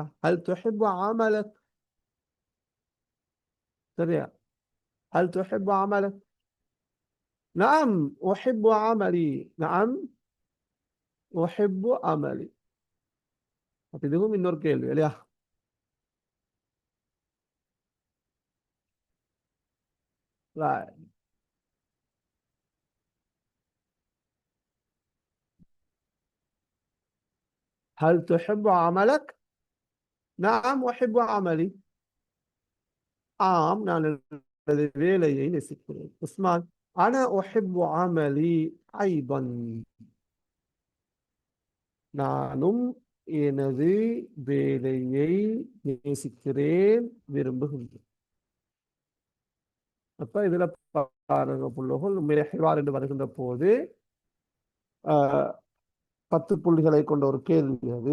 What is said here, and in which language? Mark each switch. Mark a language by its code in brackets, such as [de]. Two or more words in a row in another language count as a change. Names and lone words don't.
[ar] هل تحب عملك. சரியா? هل تحب عملك. نعم أحب عملي. نعم أحب عملي. [ta] அப்ப இதுவும் இன்னொரு கேள்வி இல்லையா? [ar] هل تحب عملك؟ نعم أحب عملي. [ta] ஆம், நான் எனது வேலையை நேசிக்கிறேன். [ar] உஸ்மான் أنا أحب عملي أيضا. [ta] நானும் எனது வேலையை நேசிக்கிறேன், விரும்புகின்றேன். அப்ப இதுல பாருங்க புள்ளோகள், உண்மையிலே ஹிவார் என்று வருகின்ற போது 10 புள்ளிகளை கொண்ட ஒரு கேள்வி அது.